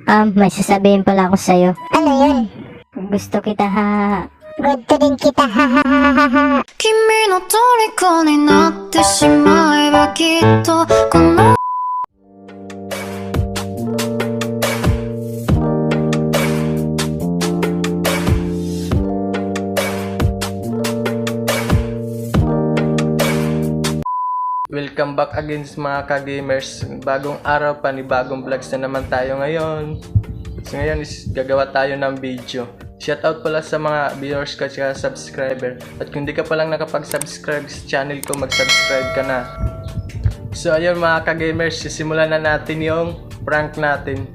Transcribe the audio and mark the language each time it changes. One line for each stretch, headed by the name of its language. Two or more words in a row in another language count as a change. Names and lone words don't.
Filipino: May sasabihin pala ako sa'yo. Ano yun? Gusto kita, ha. Gusto din kita, ha ha ha ha ha.
Japanese: 君の虜になってしまえばきっとこの
English: Welcome back again
Filipino: mga ka-gamers. Bagong araw, panibagong vlogs na naman tayo ngayon. So ngayon is gagawa tayo ng video. Shoutout pala sa mga viewers ko at subscriber. At kung di ka palang nakapag-subscribe sa channel ko, mag-subscribe ka na. So ayun mga ka-gamers, sisimulan na natin yung prank natin.